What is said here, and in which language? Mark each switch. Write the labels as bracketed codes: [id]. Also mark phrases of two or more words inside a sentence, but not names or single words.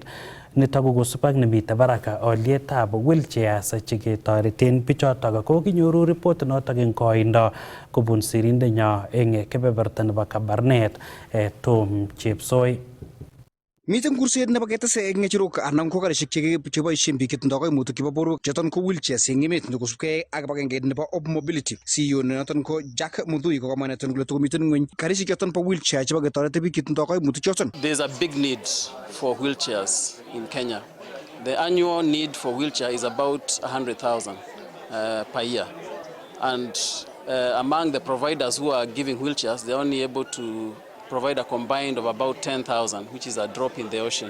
[kln] Nitok ko kosub ak nemite barak olyetab wheelchairs cheketoreten bichotok ko kinyoru report notok eng koindo kobun sirindenyo eng kebeberta nebo Kabarnet Tom Chepsoi. Miten kurset nebo ketese eng ng'echerok anan ko karishek cheboisien biik chetindoi kaimutik chebo borwek choton ko wheelchairs eng emet kosubkei ak kibagengeit nebo Op Mobility. CEO noton ko Jack Muthui ko kamwa neton kole takomiten ng'weny karishek choton bo wheelchair chebo ketoret biik chetindoi kaimutik choton. [en] There's a big need for wheelchairs in Kenya. The annual need for wheelchair is about 100,000 per year. And among the providers who are giving wheelchairs, they're only able to provide a combined of about 10,000, which is a drop in the ocean.